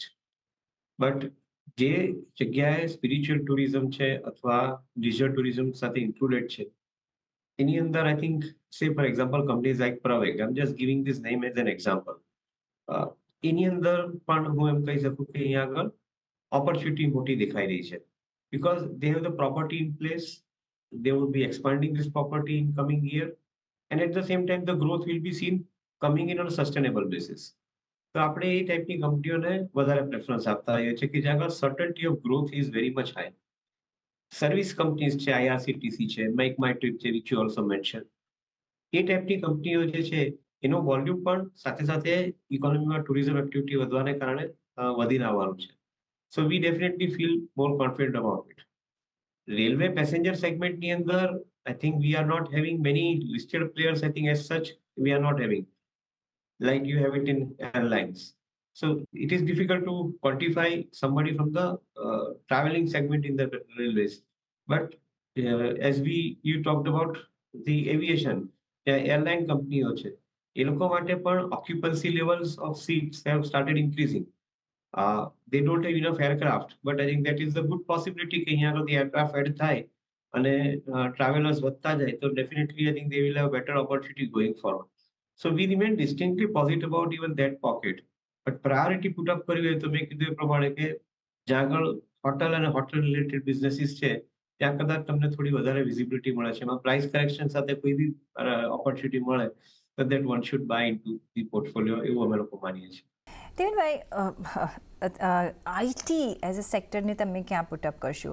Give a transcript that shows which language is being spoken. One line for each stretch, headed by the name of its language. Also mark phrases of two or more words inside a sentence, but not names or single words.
English: but
Gujarati: જે જગ્યાએ
English: spiritual tourism
Gujarati: છે અથવા
English: leisure tourism સાથે included
Gujarati: છે એની અંદર
English: I think say for example companies like Praveg, I am just giving this name as an example.
Gujarati: એની અંદર પણ હું એમ કહી શકું કે અહીંયા આગળ ઓપોર્ચ્યુનિટી મોટી દેખાઈ રહી છે
English: because they have the property in place. They will be expanding this property in coming year, and at the same time the growth will be seen coming in on a sustainable basis.
Gujarati: તો આપણે એ ટાઈપની કંપનીઓને વધારે પ્રેફરન્સ આપતા હોઈએ છીએ કે જ્યાં આગળ
English: certainty of growth is very much high. service companies
Gujarati: છે, IRCTC છે, મેક માય ટ્રીપ છે,
English: which you also mention,
Gujarati: એ ટાઈપની કંપનીઓ જે છે એનો વોલ્યુમ પણ સાથે સાથે ઇકોનોમીમાં
English: tourism activity
Gujarati: વધવાને કારણે વધીને આવવાનું છે.
English: So we definitely feel more confident about it. Railway passenger segment
Gujarati: ની અંદર,
English: I think we are not having many listed players. I think as such we are not having like you have it in airlines. So it is difficult to quantify somebody from the traveling segment in the railways. But as you talked about the aviation, airline
Gujarati: કંપનીઓ છે એ લોકો માટે પણ
English: occupancy levels of seats have started increasing. They don't have enough aircraft, but I think that is a good possibility
Gujarati: કે અહીંયા આગળ
English: aircraft add
Gujarati: થાય અને
English: travelers
Gujarati: વધતા જાય તો
English: definitely I think they will have better opportunity going forward. So we remain distinctly positive about even that pocket. But priority put up
Gujarati: કરવી હોય તો મેં કીધું એ પ્રમાણે કે જ્યાં આગળ હોટલ અને
English: hotel related businesses
Gujarati: છે ત્યાં કદાચ તમને થોડી વધારે વિઝિબિલિટી મળે છે એમાં
English: price correction
Gujarati: સાથે કોઈ બી ઓપોર્ચ્યુનિટી મળે તો
English: that one should buy into the portfolio
Gujarati: એવું અમે લોકો માનીએ છીએ. દેવેનભાઈ,
English: IT as a
Gujarati: સેક્ટરને તમે ક્યાં પુટઅપ કરશો?